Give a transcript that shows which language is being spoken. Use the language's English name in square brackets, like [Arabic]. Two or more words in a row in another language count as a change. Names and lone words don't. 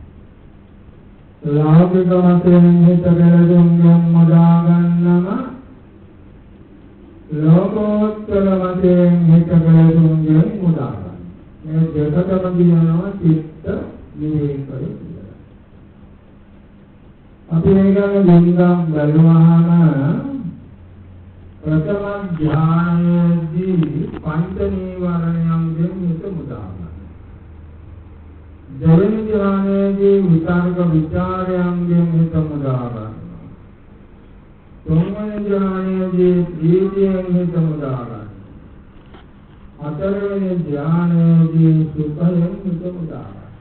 [Sinhala] ලෞකික වශයෙන් හිත කෙලෙසුන්ගෙන් මුදා ගන්නම ලෝකෝත්තර වශයෙන් හිත කෙලෙසුන්ගෙන් මුදා ගන්න. මේ දෙකම කියනවා චිත්ත විවේකය කියලා. අපි මේකම දින්ගම් බලුවාම ප්‍රථම ධ්‍යානේදී පංච නීවරණයන්ගෙන් හිත මුදා ගන්න. දෙවෙනි ධ්‍යානයේදී විතර්ක විචාරයන්ගෙන් හිත මුදා ගන්න. තුන්වෙනි ධ්‍යානයේදී ප්‍රීතියෙන් හිත මුදා ගන්න. හතරවෙනි ධ්‍යානයේදී සුඛයෙන් හිත මුදා ගන්න.